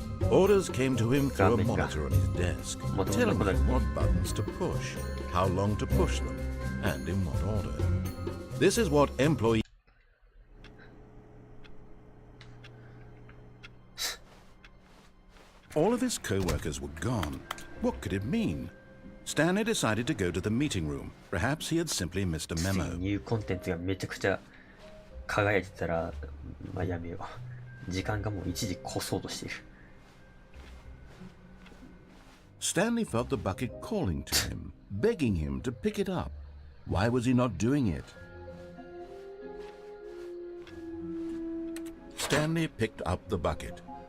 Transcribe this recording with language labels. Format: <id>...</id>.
<en>Orders came to him through a monitor on his desk, telling him what buttons to push, how long to push them, and in what order. This is what employee... All of his co-workers were gone. What could it mean? Stanley decided to go to the meeting room. Perhaps he had simply missed a memo.</en> <ja>ニューコンテンツがめちゃくちゃ輝いてたら、まあやめよう。時間がもう一時越そうとしている。</ja> <en>Stanley felt the bucket calling to him, begging him to pick it up. Why was he not doing it? Stanley picked up the bucket.</en>